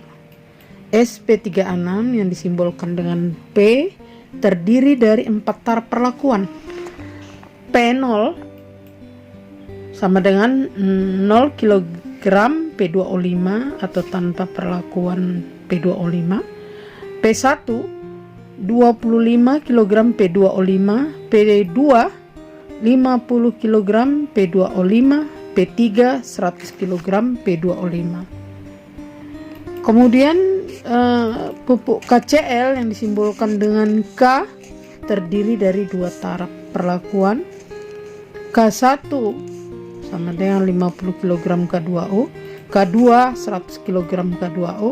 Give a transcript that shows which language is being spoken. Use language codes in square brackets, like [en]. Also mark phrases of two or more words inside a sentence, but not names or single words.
[id] SP36 yang disimbolkan dengan P terdiri dari 4 tahap perlakuan. P0 sama dengan 0 kg P2O5 atau tanpa perlakuan P2O5. P1 25 kg P2O5, P2 50 kg P2O5, P3 100 kg P2O5. Kemudian pupuk KCl yang disimbolkan dengan K terdiri dari 2 taraf perlakuan. K1 sama dengan 50 kg K2O, K2 100 kg K2O.